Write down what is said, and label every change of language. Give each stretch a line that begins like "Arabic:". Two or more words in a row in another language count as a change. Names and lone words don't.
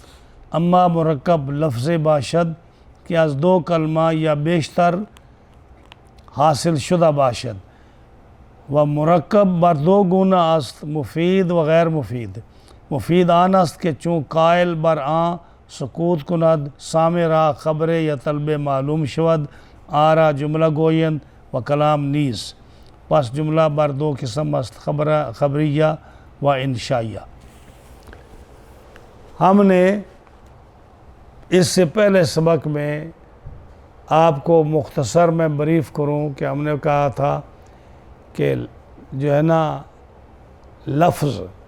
Persian: اما مرکب لفظ باشد کہ از دو کلمہ یا بیشتر حاصل شدہ باشد و مرکب بر دو گونہ است، مفید و غیر مفید۔ مفید آن است کہ چون قائل بر آن سکوت کند، سامع را خبر یا طلب معلوم شود، آرا جملہ گویند و کلام نیز۔ پس جملہ بر دو قسم است، خبریہ و انشائیہ۔
Urdu: ہم نے اس سے پہلے سبق میں آپ کو مختصر میں بریف کروں کہ ہم نے کہا تھا کہ جو ہے نا لفظ